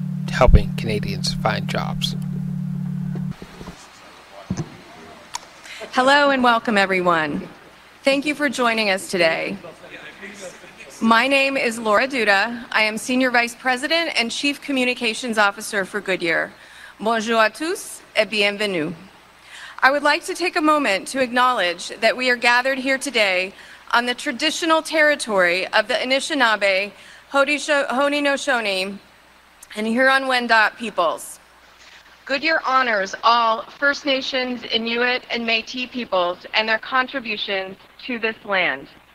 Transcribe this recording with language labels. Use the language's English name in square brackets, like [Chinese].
[English] helping Canadians find jobs. Hello and welcome, everyone. Thank you for joining us today. My name is Laura Duda. I am Senior Vice President and Chief Communications Officer for Goodyear. [French] Bonjour à tous et bienvenue. [English] I would like to take a moment to acknowledge that we are gathered here today on the traditional territory of the Anishinaabe, Haudenosaunee, and Huron-Wendat peoples. Goodyear honors all First Nations, Inuit, and Métis peoples and their contributions to this land.